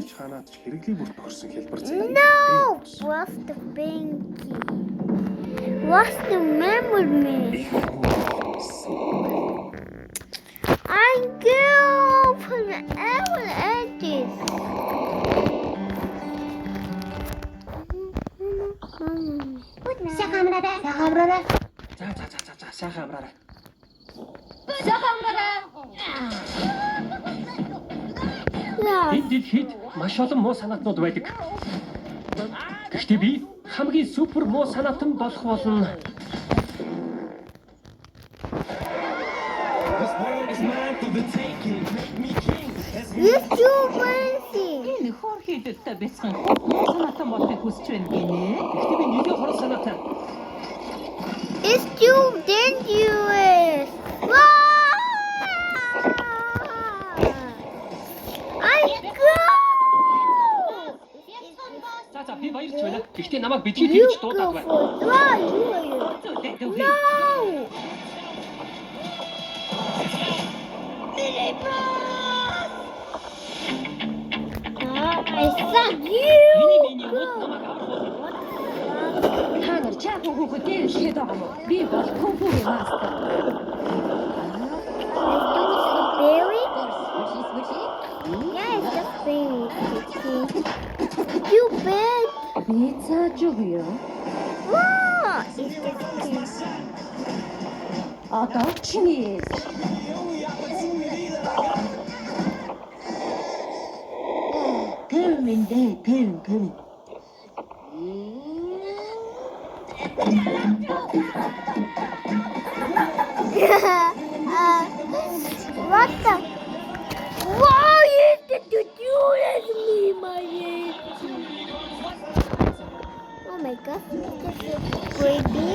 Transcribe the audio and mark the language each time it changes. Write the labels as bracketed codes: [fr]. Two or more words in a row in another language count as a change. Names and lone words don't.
[mn] Чанаад ч хэрэглээ бүр тохирсон хэлбэр [en] No. What's the pinky? What's the memory? I go from all edges. [mn] За сайхан амраарай. Yeah. Энд дэлхийд маш олон муу санаатнууд байдаг. Гэхдээ би хамгийн супер муу санаатан болох болно. [en] It's too fancy. [mn] Энэ хор хийдэлтэй бяцхан санаатан болохыг хүсэж байна гинэ. Гэхдээ би нэлээд хорон санаатай. [en] It's too dangerous. Ah! I go. [mn] Ирж байна. Гэхдээ намайг битгий [en] You [mn] тэгж [en] go [mn] дуудаад байна. [en] first. Why you? [mn] Зөв. [en] No! I said [mn] Миний [en] you! [mn] мод намайг авах. Та нар чаахан хүүхэд дээр ихэд байгаа юм уу? Би бол кунфугийн мастер. [en] Berry? Yeah, it's just berry. You big? [mn] Би цааж өгье. [en] Wow! It's just cute. [mn] Одоо чиний. Гэмэн. [en] What the? Wow, you did you do that to me, my baby? Oh my god, this is creepy.